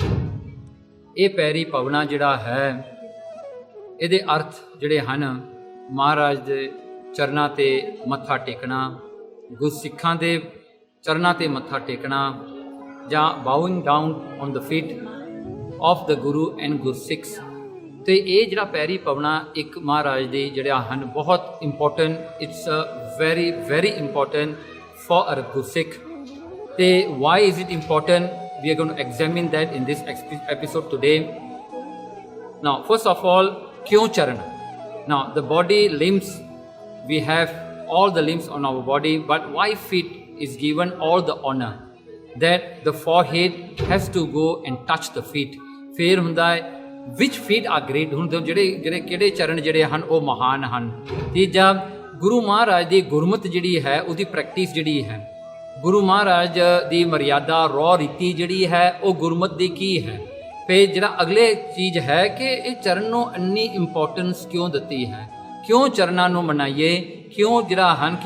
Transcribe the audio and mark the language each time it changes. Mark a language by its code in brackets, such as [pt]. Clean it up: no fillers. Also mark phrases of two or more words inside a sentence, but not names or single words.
[pa] ਇਹ ਪੈਰੀ ਪਵਣਾ ਜਿਹੜਾ ਹੈ ਇਹਦੇ ਅਰਥ ਜਿਹੜੇ ਹਨ ਮਹਾਰਾਜ ਦੇ ਚਰਨਾਂ ਤੇ ਮੱਥਾ ਟੇਕਣਾ, ਗੁਰਸਿੱਖਾਂ ਦੇ ਚਰਨਾਂ ਤੇ ਮੱਥਾ ਟੇਕਣਾ ਜਾਂ [en] bowing down on the feet of the Guru and Gursikhs. [pa] ਤੇ ਇਹ ਜਿਹੜਾ ਪੈਰੀ ਪਵਣਾ ਇੱਕ ਮਹਾਰਾਜ ਦੀ ਜਿਹੜਾ ਹਨ ਬਹੁਤ ਇੰਪੋਰਟੈਂਟ, [en] it's very very important for a Gursikh. ਤੇ why is it important, we are going to examine that in this episode today. Now first of all, [pa] ਕਿਉਂ ਚਰਨ? [en] Now the body limbs, we have all the limbs on our body, but why feet is given all the honor that the forehead has to go and touch the feet. [pa] ਫਿਰ ਹੁੰਦਾ ਹੈ [en] which feet are great, [pa] ਹੁੰਦੇ ਜਿਹੜੇ ਕਿਹੜੇ ਚਰਨ ਜਿਹੜੇ ਹਨ ਉਹ ਮਹਾਨ ਹਨ। ਤੀਜਾ, ਗੁਰੂ ਮਹਾਰਾਜ ਦੀ ਗੁਰਮਤ ਜਿਹੜੀ ਹੈ ਉਹਦੀ ਪ੍ਰੈਕਟਿਸ ਜਿਹੜੀ ਹੈ, ਗੁਰੂ ਮਹਾਰਾਜ ਦੀ ਮਰਿਆਦਾ ਰੌ ਰੀਤੀ ਜਿਹੜੀ ਹੈ ਉਹ ਗੁਰਮਤ ਦੀ ਕੀ ਹੈ। ਫਿਰ ਜਿਹੜਾ ਅਗਲੇ ਚੀਜ਼ ਹੈ ਕਿ ਇਹ ਚਰਨ ਨੂੰ ਇੰਨੀ ਇੰਪੋਰਟੈਂਸ ਕਿਉਂ ਦਿੱਤੀ ਹੈ, ਕਿਉਂ ਚਰਨਾਂ ਨੂੰ ਮਨਾਈਏ, ਕਿਉਂ ਜਿਹੜਾ ਹਨ ਕਿਉਂ।